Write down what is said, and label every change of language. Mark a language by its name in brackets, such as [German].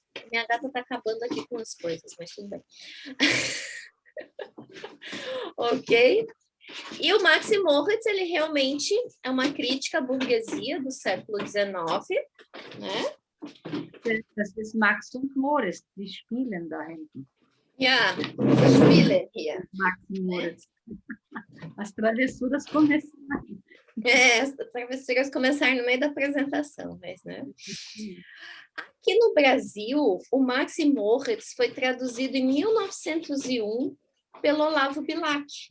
[Portuguese] Minha gata tá acabando aqui com as coisas, mas tudo bem. Ok? E o Max Moritz, ele realmente é uma crítica à burguesia do século XIX, né? [German] Das ist Max und Moritz, die spielen da hinten. Ja, Spiele hier. [Portuguese] Max e Moritz. As travessuras começaram. As travessuras começaram no meio da apresentação, mas, né? Aqui no Brasil, o Max Moritz foi traduzido em 1901 pelo Olavo Bilac.